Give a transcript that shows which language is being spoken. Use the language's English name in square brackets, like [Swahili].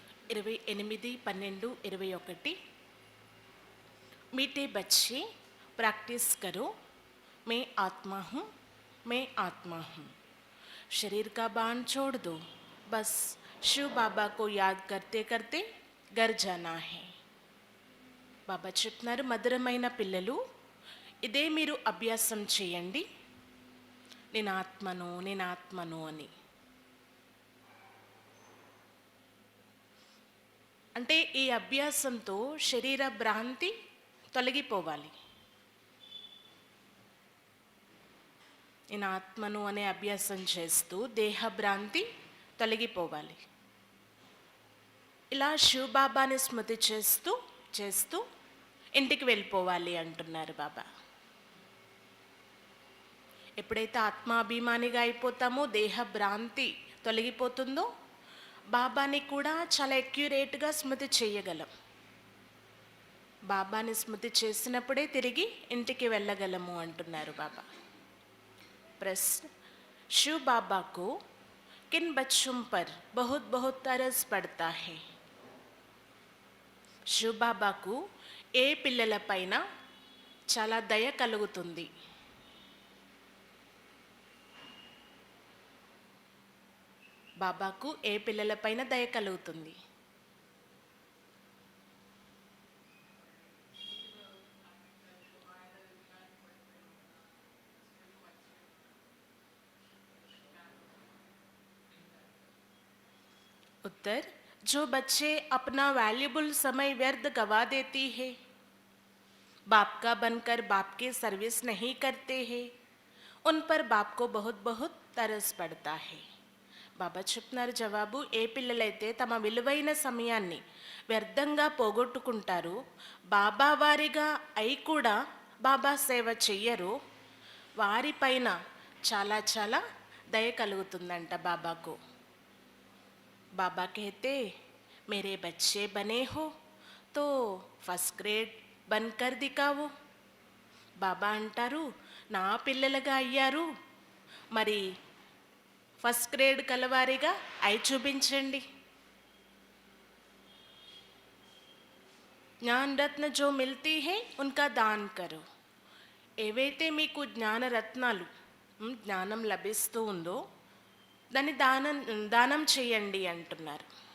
[Hindi] 28/12/21 मीठे बच्चे प्रैक्टिस करो, मैं आत्मा हूँ, मैं आत्मा हूँ। शरीर का बाण छोड़ दो, बस शिव बाबा को याद करते करते घर जाना है. [Telugu] బాబా చెప్తున్నారు, మధురమైన పిల్లలు, ఇదే మీరు అభ్యాసం చేయండి, నేను ఆత్మను నేను ఆత్మను అని. అంటే ఈ అభ్యాసంతో శరీర భ్రాంతి తొలగిపోవాలి. నేను ఆత్మను అనే అభ్యాసం చేస్తూ దేహ భ్రాంతి తొలగిపోవాలి. ఇలా శివబాబాని స్మృతి చేస్తూ చేస్తూ ఇంటికి వెళ్ళిపోవాలి అంటున్నారు బాబా. ఎప్పుడైతే ఆత్మాభిమానిగా అయిపోతామో, దేహ భ్రాంతి తొలగిపోతుందో, బాబాని కూడా చాలా అక్యురేట్గా స్మృతి చేయగలం. బాబాని స్మృతి చేసినప్పుడే తిరిగి ఇంటికి వెళ్ళగలము అంటున్నారు బాబా. ప్రశ్న, [Hindi] शिव बाबा को किन बच्चों पर बहुत बहुत तरस पड़ता है? शिव बाबा को [Telugu] ఏ పిల్లల పైన చాలా దయ కలుగుతుంది? బాబాకు ఏ పిల్లల పైన దయ కలుగుతుంది? [Hindi] उत्तर, जो बच्चे अपना वैल्यूबल समय व्यर्थ गवा देती है, बाप का बनकर बाप की सर्विस नहीं करते हैं, उन पर बाप को बहुत बहुत तरस पड़ता है. [Telugu] బాబా చెప్తున్నారు జవాబు, ఏ పిల్లలైతే తమ విలువైన సమయాన్ని వ్యర్థంగా పోగొట్టుకుంటారో, బాబా వారిగా అయి కూడా బాబా సేవ చెయ్యరు, వారిపైన చాలా చాలా దయ కలుగుతుందంట బాబాకు. [Hindi] बाबा कहते, मेरे बच्चे बने हो तो ఫస్ట్ గ్రేడ్ बनकर दिखाओ. [Telugu] బాబా అంటారు, నా పిల్లలుగా అయ్యారు, మరి ఫస్ట్ గ్రేడ్ కలవారిగా అయి చూపించండి. [Hindi] జ్ఞాన రత్న జో మిల్తీ హై ఉన్కా దాన్ కరో. [Telugu] ఏవైతే మీకు జ్ఞానరత్నాలు, జ్ఞానం లభిస్తూ ఉందో దాన్ని దానం చేయండి అంటున్నారు.